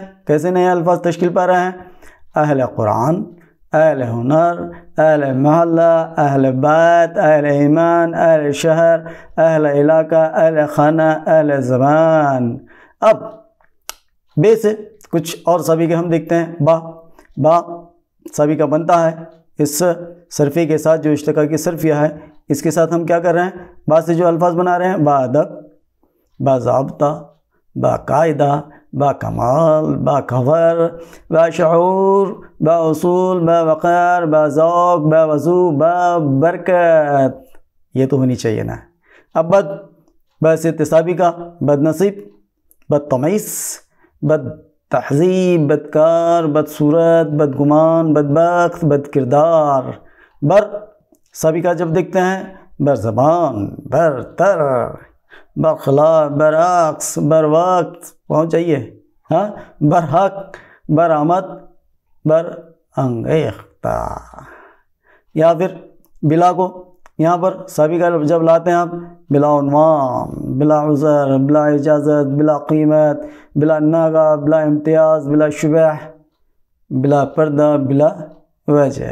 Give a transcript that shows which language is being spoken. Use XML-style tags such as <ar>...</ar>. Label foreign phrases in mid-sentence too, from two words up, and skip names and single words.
<ur>کیسے نئے الفاظ تشکیل پا رہے ہیں؟ اہل قرآن، اہل ہنر، اہل محلہ، اہل بیت، اہل ایمان، اہل شہر، اہل علاقہ، اہل خانہ، اہل زبان۔ اب بے سے کچھ اور سابقہ ہم دیکھتے ہیں۔ با سابقہ بنتا ہے اس صرفے کے ساتھ، جو اشتقاقی صرفیہ ہے، اس کے ساتھ ہم کیا کر رہے ہیں؟ با سے جو الفاظ بنا رہے ہیں: با ادب، با ضابطہ، با قاعدہ، با کمال، با خبر، با شعور، با اصول، با وقار، با ذوق، با وضو، با برکت۔ یہ تو ہونی چاہیے نا۔ اب با سے سابقہ: بد نصیب، بد تمیز، بد تہذیب، بدکار، بدصورت، بدگمان، بدبخت، بد کردار۔ بر سابقہ جب دیکھتے ہیں: بر زبان، برتر، برخلاف، برعکس، بر وقت، پہنچ جائیے، ہاں، برحق، برآمد، بر انگیختہ۔ یا پھر بلا کو یہاں پر سابقہ جب لاتے ہیں آپ: بلا عنوان، بلا عذر، بلا اجازت، بلا قیمت، بلا ناغہ، بلا امتیاز، بلا شبہ، بلا پردہ، بلا وجہ۔</ur>